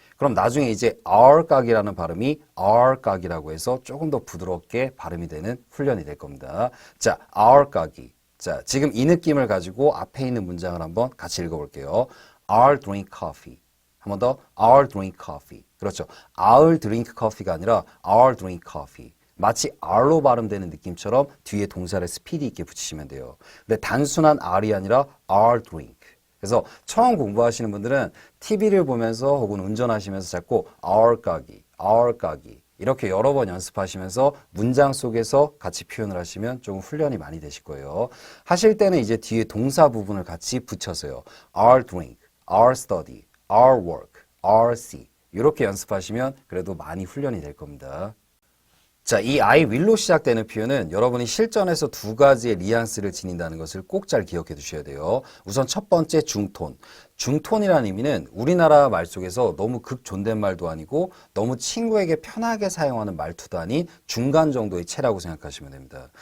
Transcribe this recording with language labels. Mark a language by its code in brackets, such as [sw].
[ko] 그럼 나중에 이제 R각이라는 발음이 R각이라고 해서 조금 더 부드럽게 발음이 되는 훈련이 될 겁니다. 자, R각이. 자, 지금 이 느낌을 가지고 앞에 있는 문장을 한번 같이 읽어볼게요. [en] I'll drink coffee. [ko] 한 번 더 [en] I'll drink coffee. [ko] 그렇죠. [en] I'll drink coffee [ko] 가 아니라 [en] I'll drink coffee. [ko] 마치 R로 발음되는 느낌처럼 뒤에 동사를 스피드 있게 붙이시면 돼요. 근데 단순한 R이 아니라 [en] I'll drink. [ko] 그래서 처음 공부하시는 분들은 TV를 보면서 혹은 운전하시면서 자꾸 R각이 이렇게 여러 번 연습하시면서 문장 속에서 같이 표현을 하시면 조금 훈련이 많이 되실 거예요. 하실 때는 이제 뒤에 동사 부분을 같이 붙여서요. [en] I'll drink, I'll study, I'll work, I'll see [ko] 이렇게 연습하시면 그래도 많이 훈련이 될 겁니다. 자, 이 I will로 시작되는 표현은 여러분이 실전에서 두 가지의 뉘앙스를 지닌다는 것을 꼭 잘 기억해 두셔야 돼요. 우선 첫 번째 중톤. 중톤이라는 의미는 우리나라 말 속에서 너무 극존댓말도 아니고 너무 친구에게 편하게 사용하는 말투도 아닌 중간 정도의 체라고 생각하시면 됩니다.